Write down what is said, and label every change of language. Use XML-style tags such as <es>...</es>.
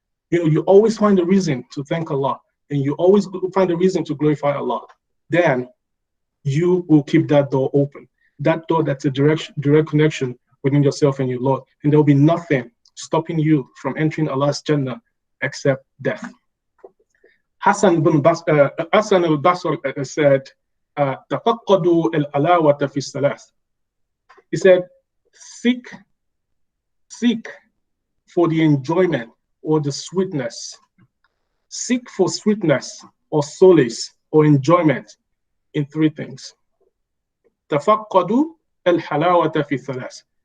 <en>You always find a reason to thank Allah, and you always find a reason to glorify Allah. Then you will keep that door open. That door that's a direct connection within yourself and your Lord. And there will be nothing stopping you from entering Allah's Jannah except death. Hassan al-Basri said,</en> <ar>تَفَقَّدُوا الْعَلَاوَةَ فِي الثَّلَاثِ.</ar> <en>He said, seek for the enjoyment or the sweetness. Seek for sweetness or solace or enjoyment in three things.</en> <ar>تَفَقَّدُوا الْحَلَاوَةَ فِي الثَّلَاثِ.</ar>